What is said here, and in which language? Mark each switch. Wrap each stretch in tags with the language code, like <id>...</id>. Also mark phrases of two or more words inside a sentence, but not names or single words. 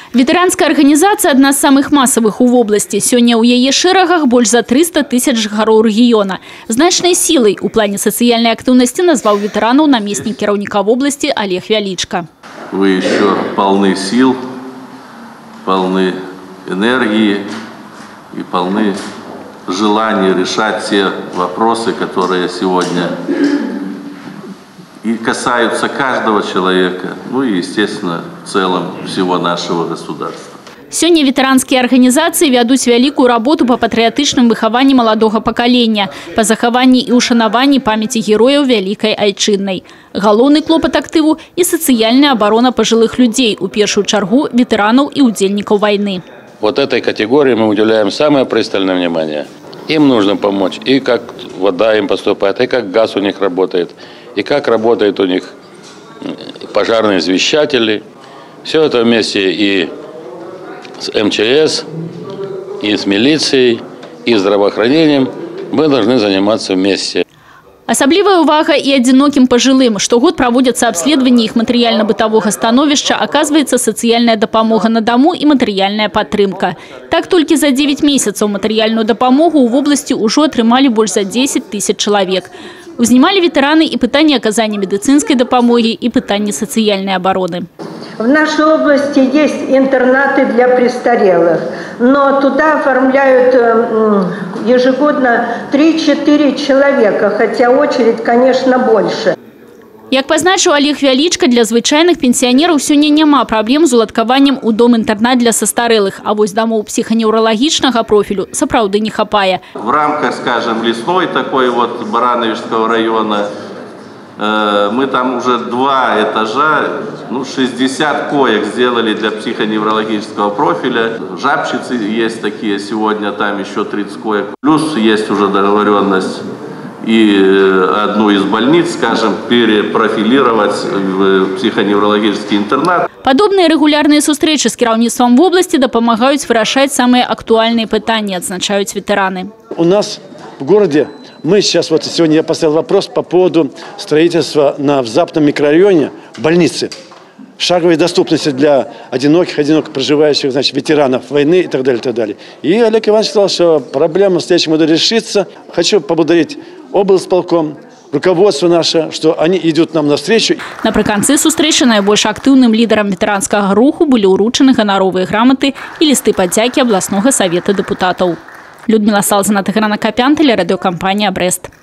<ru>Ветеранская организация</ru> <be>– одна з самых масавых у вобласці. Сёння ў яе шэрагах больш за 300 тысяч жыхароў рэгіёна. Значнай сілай у плане сацыяльнай актыўнасці назваў ветэранаў намеснік кіраўніка вобласці Олег Вялічка.</be> <ru>Вы еще полны сил, полны энергии и полны желания решать те вопросы, которые сегодня и касаются каждого человека, ну и, естественно, в целом всего нашего государства.</ru> <be>Сёння ветэранскія арганізацыі вядуць вялікую работу па патрыятычным выхаванні маладога пакалення, па захаванні і ўшанаванні памяці герояў вялікай айчыннай. Галоўны клопат актыву і сацыяльная абарона пажылых людзей, у першую чаргу ветэранаў і удзельнікаў вайны.</be> <ru>Вот этой категории мы уделяем самое пристальное внимание. Им нужно помочь, и как вода им поступает, и как газ у них работает, и как работают у них пожарные извещатели. Все это вместе и с МЧС, и с милицией, и здравоохранением мы должны заниматься вместе.</ru> <be>Асаблівая ўвага і адзінокім пажылым. Штогод праводзяцца абследаванні іх матэрыяльна-бытавога становішча, аказваецца сацыяльная дапамога на даму і матэрыяльная падтрымка. Так толькі за 9 месяцаў матэрыяльную дапамогу ў вобласці ўжо атрымалі больш за 10 тысяч чалавек. Узнімалі ветэраны і пытанні аказання медыцынскай дапамогі, і пытанні сацыяльнай абароны.</be> <ru>В нашей области есть интернаты для престарелых, но туда оформляют ежегодно 3-4 человека, хотя очередь, конечно, больше.</ru> <be>Як пазначыў Олег Вялічка, для звычайных пенсіянераў сёння няма праблем з уладкаваннем у дом-інтэрнат для састарэлых, а вось домов псіханеўралагічнага профілю сапраўды не хапае.</be> <ru>В рамках, скажем, лесной такой вот Барановичского района мы там уже 2 этажа, 60 коек сделали для психоневрологического профиля. Жабчицы есть такие сегодня, там еще 30 коек. Плюс есть уже договоренность и одну из больниц, скажем, перепрофилировать в психоневрологический интернат.</ru> <be>Падобныя рэгулярныя сустрэчы з кіраўніцтвам вобласці дапамагаюць вырашаць самыя актуальныя пытанні, адзначаюць ветэраны.</be> <ru>У нас в городе мы сейчас, вот сегодня я поставил вопрос по поводу строительства в Западном микрорайоне больницы. Шаговой доступности для одиноких проживающих, значит, ветеранов войны и так далее, и так далее. И Олег Иванович сказал, что проблема в следующем году решится. Хочу поблагодарить облсполком, руководство наше, что они идут нам навстречу.</ru> <be>Напрыканцы сустрэчы найбольш актыўным лідарам ветэранскага руху былі ўручаны ганаровыя граматы і лісты падзякі абласнога савета дэпутатаў.</be> <ru>Людмила Салзина, Тыграна Капян, телерадиокомпания «Брест».</ru>